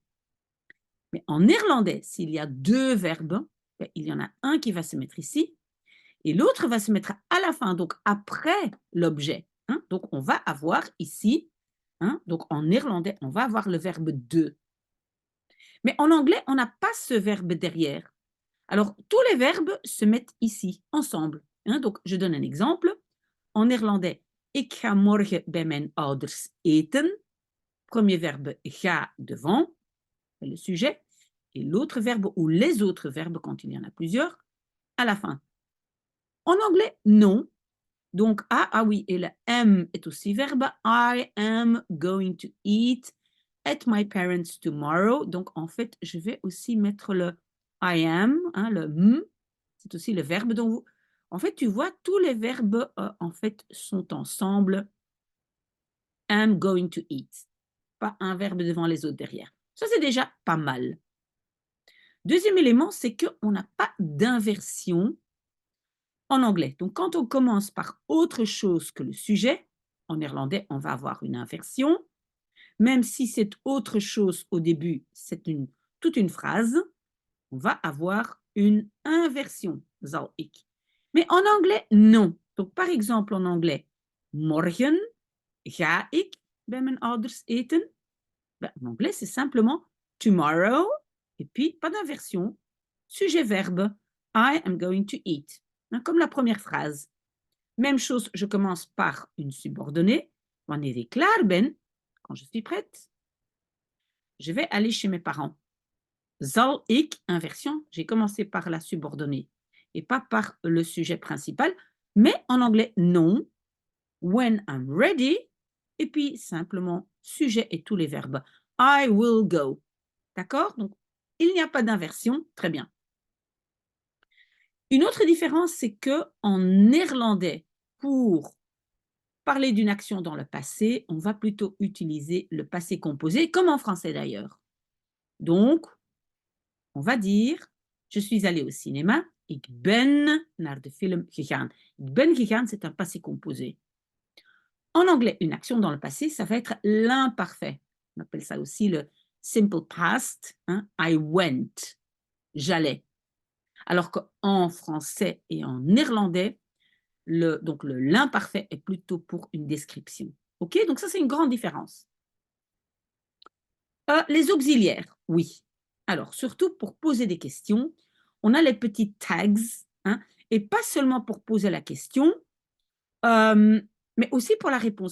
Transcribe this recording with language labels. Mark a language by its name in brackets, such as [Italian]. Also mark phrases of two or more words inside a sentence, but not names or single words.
[French] Mais en néerlandais, s'il y a deux verbes, ben, il y en a un qui va se mettre ici et l'autre va se mettre à la fin, donc après l'objet. Hein. Donc on va avoir ici, hein, donc en néerlandais, on va avoir le verbe de. Mais en anglais, on n'a pas ce verbe derrière. Alors, tous les verbes se mettent ici, ensemble. Hein. Donc, je donne un exemple. En néerlandais, [Dutch] ik ga morgen bij mijn ouders eten. [French] Premier verbe, ga devant, le sujet. Et l'autre verbe ou les autres verbes, quand il y en a plusieurs, à la fin. En anglais, non. Donc, ah oui, et le am est aussi verbe. [English] I am going to eat at my parents tomorrow. [French] Donc, en fait, je vais aussi mettre le [English] I am, [French] hein, le m. C'est aussi le verbe dont vous. En fait, tu vois, tous les verbes, en fait, sont ensemble. [English] Am going to eat. [French] Pas un verbe devant les autres derrière. Ça, c'est déjà pas mal. Deuxième élément, c'est qu'on n'a pas d'inversion en anglais. Donc, quand on commence par autre chose que le sujet, en néerlandais, on va avoir une inversion. Même si c'est autre chose au début, c'est toute une phrase, on va avoir une inversion, [Dutch] zal ik. [French] Mais en anglais, non. Donc, par exemple, en anglais, [Dutch] morgen ga ik bij mijn ouders eten. [French] Ben, en anglais, c'est simplement tomorrow, et puis pas d'inversion. Sujet-verbe, [English] I am going to eat. [French] Hein, comme la première phrase. Même chose, je commence par une subordonnée. [Dutch] Wanneer ik klaar ben, [French] quand je suis prête, je vais aller chez mes parents. [Dutch] Zal ik, [French] inversion, j'ai commencé par la subordonnée et pas par le sujet principal. Mais en anglais, non. [English] When I'm ready, [French] et puis simplement sujet et tous les verbes. [English] I will go. [French] D'accord? Donc, il n'y a pas d'inversion. Très bien. Une autre différence, c'est que en néerlandais, pour parler d'une action dans le passé, on va plutôt utiliser le passé composé, comme en français d'ailleurs. Donc, on va dire, je suis allée au cinéma, [Dutch] Ik ben naar de film gegaan. Ik ben gegaan, [French] c'est un passé composé. En anglais, une action dans le passé, ça va être l'imparfait. On appelle ça aussi le [English] simple past. [French] Hein? [English] I went. [French] J'allais. Alors qu'en français et en néerlandais, l'imparfait est plutôt pour une description. OK? Donc ça, c'est une grande différence. Les auxiliaires, oui. Alors, surtout pour poser des questions, on a les petits tags, hein, et pas seulement pour poser la question, mais aussi pour la réponse.